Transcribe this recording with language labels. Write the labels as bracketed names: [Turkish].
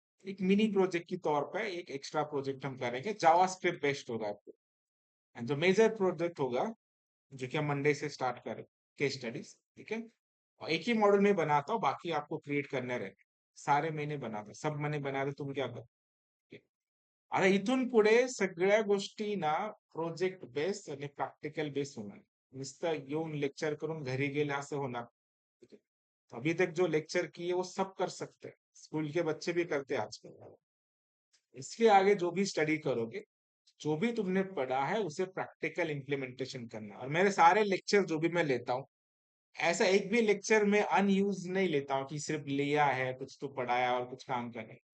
[Hindi] एक mini project के तौर पर एक एक्स्ट्रा प्रोजेक्ट हम करेंगे, जावास्क्रिप्ट बेस्ड होगा आपको। एंड जो मेजर प्रोजेक्ट होगा, जो कि हम मंडे से स्टार्ट करें, केस स्टडीज, ठीक है। और एक ही मॉडल में बनाता हूँ, बाकी आपको क्रिएट करने रहे, सारे मैंने बनाता, सब मैंने बना दे, तुम क्या कर। [Marathi] आता इथून पुढे सगळ्या गोष्टी ना प्रोजेक्ट बेस्ड आणि प्रॅक्टिकल बेस्ड होणार, नुसतं येऊन लेक्चर करून घरी गेले असं होणार। [Hindi] ठीक है? तो अभी तक जो लेक्चर किए वो सब कर सकते हैं, स्कूल के बच्चे भी करते हैं आजकल। इसके आगे जो भी स्टडी करोगे, जो भी तुमने पढ़ा है उसे प्रैक्टिकल इम्प्लीमेंटेशन करना। और मेरे सारे लेक्चर जो भी मैं लेता हूँ, ऐसा एक भी लेक्चर में अनयूज नहीं लेता हूँ कि सिर्फ लिया है, कुछ तो पढ़ाया और कुछ काम का नहीं।